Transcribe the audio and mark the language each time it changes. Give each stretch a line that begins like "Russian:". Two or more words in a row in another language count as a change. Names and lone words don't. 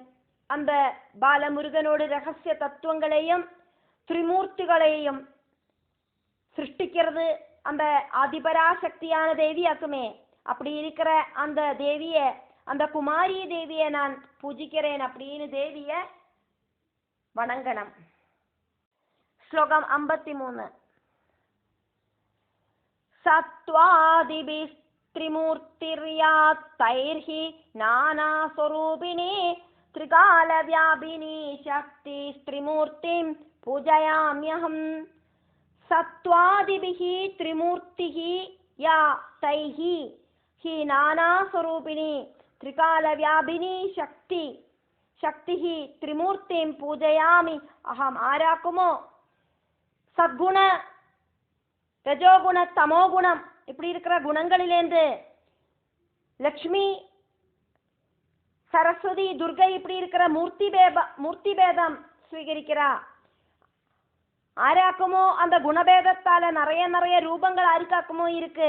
Tamil: அந்த பாலமுருகனோடு ரகசிய தத்துவங்களையும் திரிமூர்த்திகளையும் சிருஷ்டிக்கிறது அந்த ஆதிபராசக்தியான தேவியாக்குமே. அப்படி இருக்கிற அந்த தேவிய, அந்த குமாரி தேவியை நான் பூஜிக்கிறேன் அப்படின்னு தேவிய வணங்கணும். ஸ்லோகம் 53.
Sanskrit: சத்வாதிபிஸ் त्रिमूर्तिर्यात् तैर्हि नानास्वरूपिणी त्रिकालव्यापिनी शक्तिस्त्रिमूर्तिं पूजयाम्यहम्. सत्त्वादिभिः त्रिमूर्तिः या तैः हि नानास्वरूपिणी त्रिकालव्यापिनी शक्तिः त्रिमूर्तिं पूजयामि अहम्.
Tamil: ஆராக்குமோ சத்குண ரஜோகுண தமோகுணம் இப்படி இருக்கிற குணங்களிலேந்து லக்ஷ்மி சரஸ்வதி துர்கை இப்படி இருக்கிற மூர்த்தி பேதம் ஸ்வீகரிக்கிறா. ஆராக்குமோ அந்த குணபேதத்தால நிறைய ரூபங்கள் ஆருக்காக்குமோ இருக்கு.